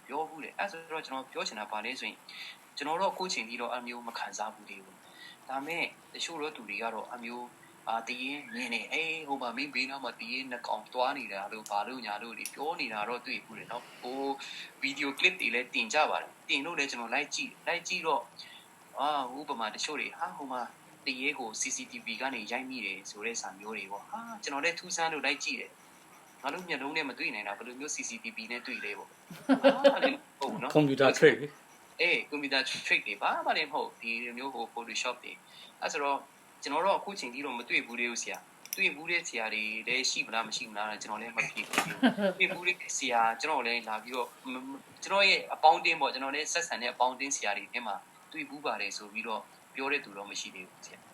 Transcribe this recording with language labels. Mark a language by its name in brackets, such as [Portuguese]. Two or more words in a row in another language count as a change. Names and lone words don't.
[Burmese] ပြောဘူးတယ်အဲ့ဆိုတော့ကျွန်တော်ပြောချင်တာပါလဲဆိုရင်ကျွန်တော်တို့အခုချိန်ကြီးတော့အမျိုးမခံစားဘူးသေးဘူးဒါပေမဲ့တချို့တော့သူတွေကတော့အမျိုးတကယ်မြင်နေဟိုမှာမင်းဘေးနားမှာတကယ်နှကောင်တွားနေတာလို့ဘာလို့ညာလို့ပြောနေတာတော့တွေ့ဘူးတယ်နော်ဟိုဗီဒီယိုကလစ်တွေလည်းတင်ကြပါတယ်တင်လို့လည်းကျွန်တော်လိုက်ကြည့်တော့ဥပမာတချို့တွေဟိုမှာတရေကို CCTV ကနေရိုက်မိတယ်ဆိုတဲ့စာမျိုးတွေပေါ့ကျွန်တော်လည်းထူးဆန်းလို့လိုက်ကြည့်တယ်ငါတို့မျက်လုံးနဲ့မတွေ့နိုင်တာဘယ်လိုမျိုး CCTV နဲ့တွေ့လဲပေါ့ ဟုတ်နော် [English] computer trick computer trick [Burmese] တွေဘာမှလည်းမဟုတ်ဒီမျိုးဟို Photoshop တွေအဲ့ဆိုတော့ကျွန်တော်တို့အခုချိန်ကြီးတော့မတွေ့ဘူးလေဆရာတွေ့ဘူးတဲ့ဆရာတွေလည်းရှိမလားမရှိမလားကျွန်တော်လည်းမသိဘူးတွေ့ဘူးတဲ့ဆရာကျွန်တော်လည်းလာပြီးတော့ကျွန်တော်ရဲ့အပေါင်းတင်းပေါ့ကျွန်တော်လည်းဆက်ဆံတဲ့အပေါင်းတင်းဆရာတွေထဲမှာတွေ့ဘူးပါတယ်ဆိုပြီးတော့ပြောတဲ့သူတော့မရှိသေးဘူးဆရာ